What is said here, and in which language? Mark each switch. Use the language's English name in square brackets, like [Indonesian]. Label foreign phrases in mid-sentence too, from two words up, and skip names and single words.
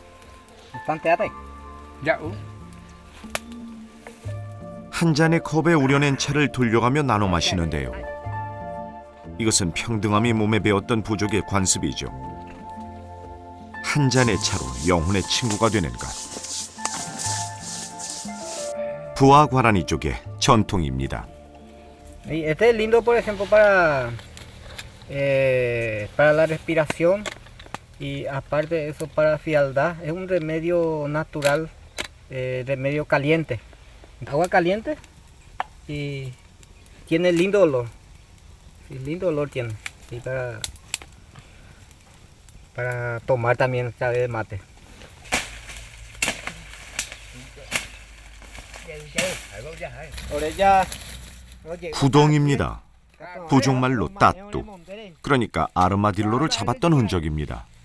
[Korean] 한 잔의 컵에 우려낸 차를 돌려가며 나눠 마시는데요. 이것은 평등함이 몸에 배었던 부족의 관습이죠. 한 잔의 차로 영혼의 친구가 되는 것. 부하 과라니 쪽의 전통입니다. [Spanish] Este es lindo, por ejemplo, para la respiración y aparte de eso para frialdad. Es un remedio natural, remedio caliente. Agua caliente y tiene lindo olor. Sí, lindo olor tiene. Y para tomar también sabe de mate. [Korean] 구덩입니다. 부족말로 따뚜. 그러니까 아르마딜로를 잡았던 흔적입니다.